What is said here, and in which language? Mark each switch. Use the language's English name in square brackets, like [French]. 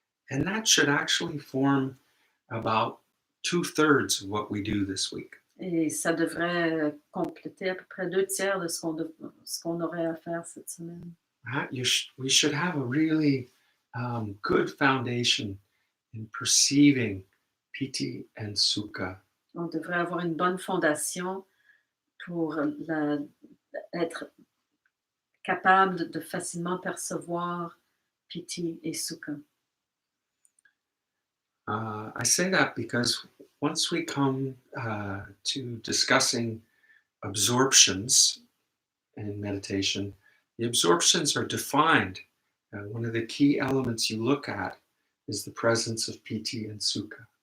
[English] And that should actually form about 2/3 of what we do this week. [French] Et ça devrait compléter à peu près 2/3 de ce qu'on aurait à faire cette semaine. [English] We should have a really good foundation in perceiving Piti and Sukha. [French] On devrait avoir une bonne fondation pour être capable de facilement percevoir Piti et Sukha. [English] I say that because once we come to discussing absorptions in meditation, the absorptions are defined. One of the key elements you look at is the presence of Piti and Sukha.